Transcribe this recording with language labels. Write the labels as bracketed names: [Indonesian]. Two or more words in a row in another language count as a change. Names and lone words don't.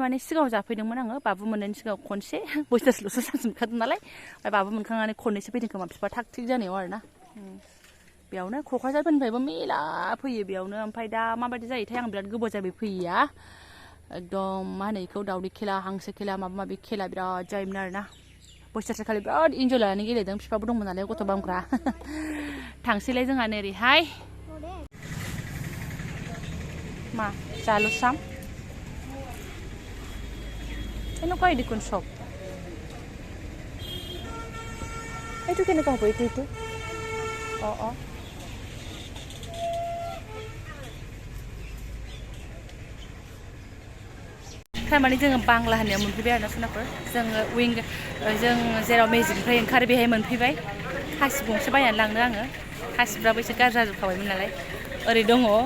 [Bodo] माने सिगाङाव जाफैदोंमोन आङो बाबु मोननायनि सिगाङाव खनसे बोसोरसेल'सो जाजोबखादों नालाय ओमफ्राय बाबु मोनखांनानै खननैसो फैदों खोमा बिफा थाग थिग जानायाव आरोना बेयावनो क'क्राझारफोरनिफ्रायबो मेला फैयो बेयावनो ओमफ्राय दा माबायदि जायोथाय आं बिराद गोबाव जाबाय फैयैया एकदम मा होनो बेखौ दावदै खेला हांसो खेला माबा माबि खेला बिराद जायोमोन आरोना बोसोरसेखालि बिराद इन्जय लानानै गेलेदों बिफाबो दंमोन नालाय गथ' बामग्रा थांसैलाय जोंहा ओरैहाय मा जालुसाम [Assamese] এনেকুৱাই দেখোন সব এইটো কেনেকুৱা হ'ব এইটো অঁ [Bodo] थारमाने जोङो बांला होननायाव मोनफैबाय आरोना सनाफोर जोङो जों जेराव मेजिकनिफ्राय ओंखारो बेहाय मोनफैबाय खासि गंसे बायनानै लांनो आङो खासिफ्राबो एसे गाज्रि जाजोबखाबायमोन नालाय ओरै दङ